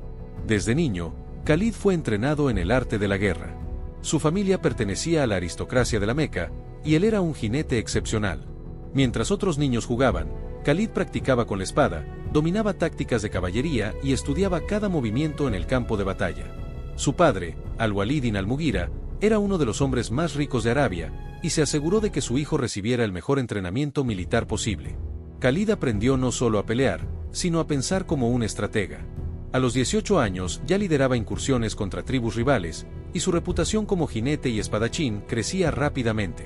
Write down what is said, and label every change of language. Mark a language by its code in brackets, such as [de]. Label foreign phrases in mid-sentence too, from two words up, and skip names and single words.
[es] Desde niño, Khalid fue entrenado en el arte de la guerra. Su familia pertenecía a la aristocracia de la Meca, y él era un jinete excepcional. Mientras otros niños jugaban, Khalid practicaba con la espada, dominaba tácticas de caballería y estudiaba cada movimiento en el campo de batalla. Su padre, al-Walid ibn al-Mughira, era uno de los hombres más ricos de Arabia, y se aseguró de que su hijo recibiera el mejor entrenamiento militar posible. Khalid aprendió no solo a pelear, sino a pensar como un estratega. A los 18 años ya lideraba incursiones contra tribus rivales, y su reputación como jinete y espadachín crecía rápidamente.